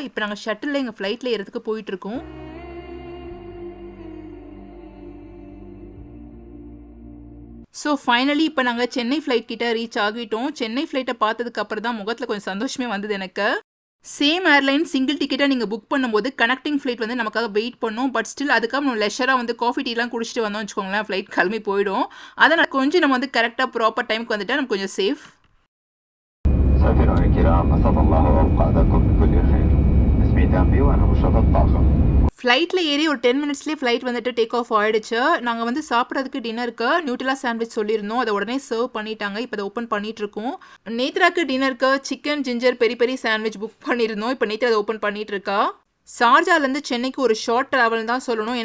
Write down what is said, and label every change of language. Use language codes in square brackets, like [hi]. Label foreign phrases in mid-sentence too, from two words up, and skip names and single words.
[ta] இப்போ நாங்கள் ஷட்டிலில் எங்கள் ஃப்ளைட்டில் ஏறதுக்கு போயிட்டுருக்கோம். [en] so finally [ta] இப்போ நாங்கள் சென்னை ஃப்ளைட் கிட்ட ரீச் ஆகிட்டோம். சென்னை ஃப்ளைட்டை பார்த்ததுக்கு அப்புறம் தான் முகத்தில் கொஞ்சம் சந்தோஷமே வந்தது எனக்கு. [en] same airline single ticket [ta] நீங்கள் புக் பண்ணும்போது [en] connecting flight [ta] வந்து நமக்காக வெயிட் பண்ணும். [en] but still [ta] அதுக்காக நம்ம லெஷராக வந்து காஃபி டீலாம் குடிச்சிட்டு வந்தோம் வச்சுக்கோங்களேன், ஃப்ளைட் கிளம்பி போயிடும். அதனால் கொஞ்சம் நம்ம வந்து [en] correct proper time [ta] வந்துட்டால் நமக்கு கொஞ்சம் சேஃப். [ar] سافرون الكرام أسعد الله أوقاتكم بكل خير. اسمي تامبي وأنا مشرف الطاقم. [ta] ஃப்ளைட்டில் ஏறி ஒரு 10 minutesலேயே ஃப்ளைட் வந்துட்டு [en] take off [ta] ஆகிடுச்சு. நாங்கள் வந்து சாப்பிட்றதுக்கு டின்னருக்கு நியூட்ரலா சாண்ட்விச் சொல்லியிருந்தோம். அதை உடனே சர்வ் பண்ணிட்டாங்க. இப்போ அதை ஓப்பன் பண்ணிகிட்ருக்கோம். நேத்ராக்கு டின்னருக்கு [en] chicken ginger peri peri sandwich [ta] புக் பண்ணியிருந்தோம். இப்போ நேத்ரா அதை ஓப்பன் பண்ணிகிட்ருக்கா. ஷார்ஜாலேருந்து சென்னைக்கு ஒரு [en] short travel [ta] தான் சொல்லணும்.